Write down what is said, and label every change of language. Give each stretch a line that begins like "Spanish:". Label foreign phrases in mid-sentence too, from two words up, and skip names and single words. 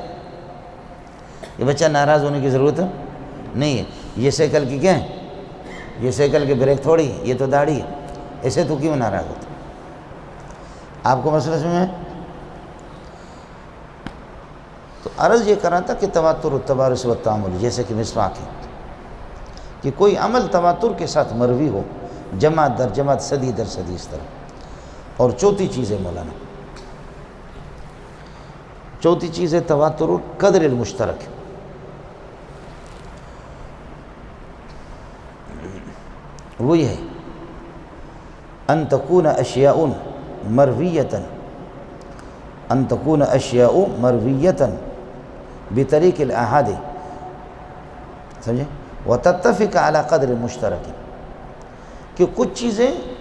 Urdu: یہ بچہ ناراض ہونے کی ضرورت نہیں ہے، یہ سائیکل کی کیا ہے؟ یہ سائیکل کے بریک تھوڑی ہے، یہ تو داڑھی ہے، ایسے تو کیوں ناراض ہوتا؟ آپ کو مسئلہ سمجھ میں؟ تو عرض یہ کرا تھا کہ تواتر و تبارس و تعامل، جیسے کہ مسواک ہے کہ کوئی عمل تواتر کے ساتھ مروی ہو، جماعت در جماعت، صدی در صدی، اس طرح۔ اور چوتھی چیز ہے مولانا، چوتھی چیز ہے تواتر قدر المشترک، وہ یہ ہے
Arabic: ان تکون اشیاء مرویتاً، ان تکون اشیاء مرویتاً بطریق الاحاد،
Urdu: سمجھے،
Arabic: وتتفق علی قدر مشترک،
Urdu: کہ کچھ چیزیں